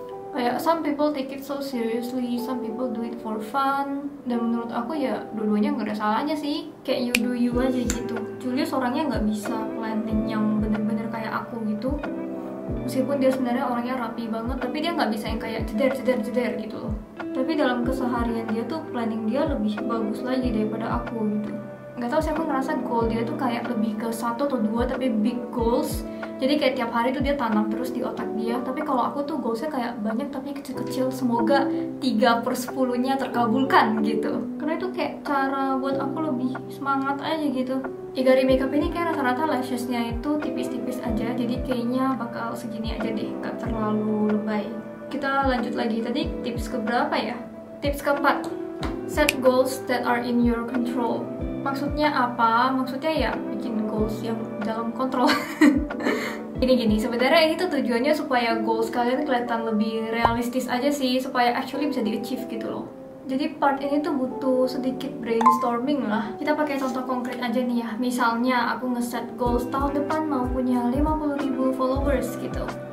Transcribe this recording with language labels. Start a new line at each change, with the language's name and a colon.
English: Kayak some people take it so seriously, some people do it for fun.
Indonesian: Dan menurut aku ya dua-duanya nggak ada salahnya sih. Kayak
English: you do you
Indonesian: aja gitu. Julius orangnya nggak bisa planning yang bener-bener kayak aku gitu. Meskipun dia sebenarnya orangnya rapi banget, tapi dia nggak bisa yang kayak jeder gitu loh. Tapi dalam keseharian dia tuh planning dia lebih bagus lagi daripada aku gitu. Nggak tahu sih, aku ngerasa goal dia tuh kayak lebih ke 1 atau 2 tapi big goals. Jadi kayak tiap hari tuh dia tanam terus di otak dia. Tapi kalau aku tuh goalsnya kayak banyak tapi kecil-kecil, semoga 3/10-nya terkabulkan gitu. Karena itu kayak cara buat aku lebih semangat aja gitu. Igari Makeup ini kayak rata-rata lashesnya itu tipis-tipis aja, jadi kayaknya bakal segini aja deh, nggak terlalu lebay. Kita lanjut lagi, tadi tips keberapa ya? Tips keempat,
English: set goals that are in your control.
Indonesian: Maksudnya apa? Maksudnya ya bikin goals yang dalam kontrol. Gini, sebenarnya ini tuh tujuannya supaya goals kalian kelihatan lebih realistis aja sih, supaya actually bisa di-achieve gitu loh. Jadi part ini tuh butuh sedikit brainstorming lah. Kita pakai contoh konkret aja nih ya. Misalnya aku nge-set goals tahun depan mau punya 50.000 followers gitu.